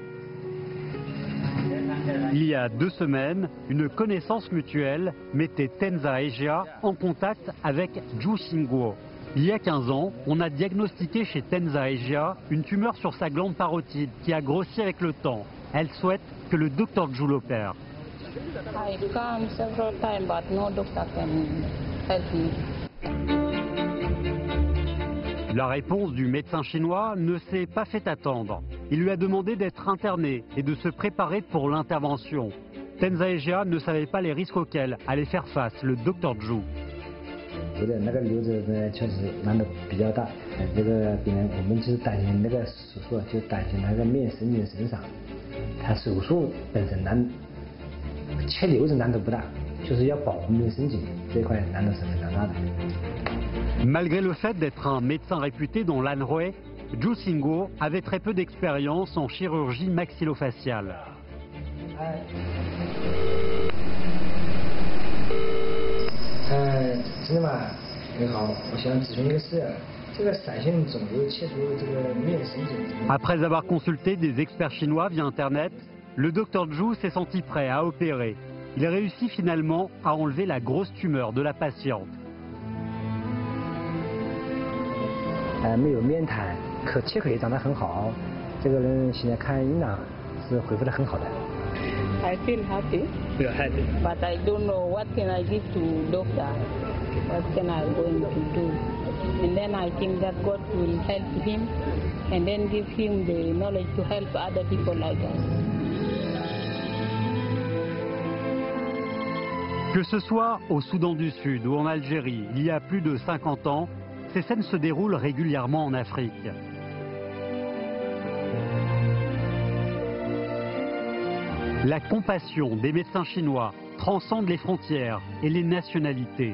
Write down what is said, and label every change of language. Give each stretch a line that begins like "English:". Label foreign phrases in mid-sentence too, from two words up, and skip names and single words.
French: Il y a 2 semaines, une connaissance mutuelle mettait Tenza Asia en contact avec Zhu Xingguo. Il y a 15 ans, on a diagnostiqué chez Tenza Asia une tumeur sur sa glande parotide qui a grossi avec le temps. Elle souhaite que le docteur Zhu l'opère.
English: I come several times, but no doctor can help me.
French: La réponse du médecin chinois ne s'est pas fait attendre. Il lui a demandé d'être interné et de se préparer pour l'intervention. Tenza Asia ne savait pas les risques auxquels allait faire face le docteur Zhu.
Chinese: 觉得那个瘤子呢确实难度比较大，这个病人我们就是担心那个手术，就担心那个面神经损伤。他手术本身难，切瘤子难度不大，就是要保护面神经这块难度是非常大的。
French: Malgré le fait d'être un médecin réputé dans l'Anhui, Zhu Xingguo avait très peu d'expérience en chirurgie maxillofaciale.
Chinese: 真的吗？你好，我想咨询一个事，这个闪现肿瘤切除这个面神经。
French: Après avoir consulté des experts chinois via Internet, le docteur Zhu s'est senti prêt à opérer. Il réussit finalement à enlever la grosse tumeur de la patiente.
Chinese: 没有面瘫，切口也长得很好，这个人现在看营养是恢复得很好的。
English: I feel happy. You're happy. But I don't know what can I give to doctor. What can I going to do? And then I think that God will help him, and then give him the knowledge to help other people like us.
French: Que ce soit au Soudan du Sud ou en Algérie, il y a plus de 50 ans, ces scènes se déroulent régulièrement en Afrique. La compassion des médecins chinois transcende les frontières et les nationalités.